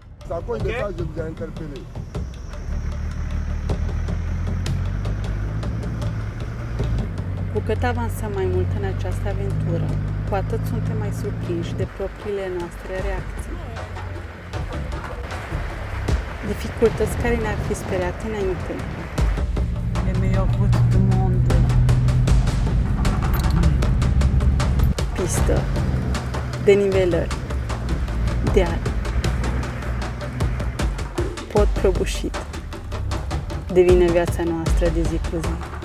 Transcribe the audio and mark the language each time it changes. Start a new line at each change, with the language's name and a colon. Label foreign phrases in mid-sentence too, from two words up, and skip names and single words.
French: C'est à cause de ça que je vous ai interpellé.
Romanian: Cu cât avansăm mai mult în această aventură, cu atât suntem mai surprinși de propriile noastre reacții. Dificultăți care ne-ar fi speriat înainte.
French: Les meilleures routes du monde.
Romanian: Pistă, denivelări, deal, pod prăbușit. Devine viața noastră de zi cu zi.